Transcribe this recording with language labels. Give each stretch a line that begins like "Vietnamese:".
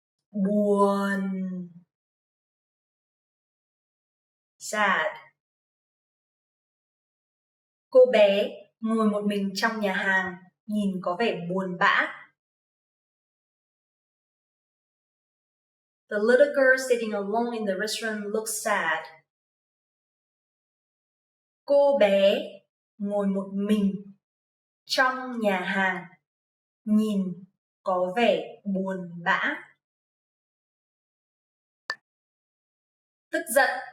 Vietnamese: Buồn.
English: Sad.
Vietnamese: Cô bé ngồi một mình trong nhà hàng, nhìn có vẻ buồn bã.
English: The little girl sitting alone in the restaurant looks sad.
Vietnamese: Cô bé ngồi một mình trong nhà hàng, nhìn có vẻ buồn bã. Tức giận.